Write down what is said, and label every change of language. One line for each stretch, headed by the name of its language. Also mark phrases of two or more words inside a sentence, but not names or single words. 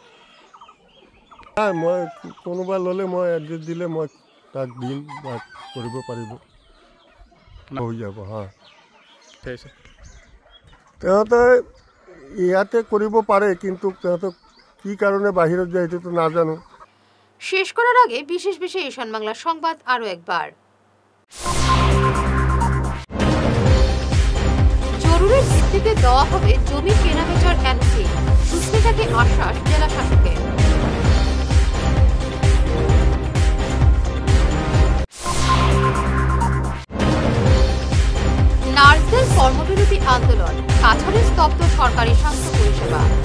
Assamese: মই কোনোবা ল'লে মই এড্ৰেছ দিলে মই তাক দিম বা কৰিব পাৰিব, হৈ যাব। হা, সিহঁতে ইয়াতে কৰিব পাৰে, কিন্তু সিহঁতক কি কাৰণে বাহিৰত যায় সেইটোতো নাজানো।
Bangla: শেষ করার আগে বিশেষ ঈশান বাংলা সংবাদ আরো একবার। জরুরি ভিত্তিতে দেওয়া হবে জমি কেনাবেচার এনওসি, সুস্মিতাকে আশ্বাস জেলা শাসকের। নার্সদের কর্মবিরতি আন্দোলন, কাছাড়ে স্তব্ধ সরকারি স্বাস্থ্য পরিষেবা।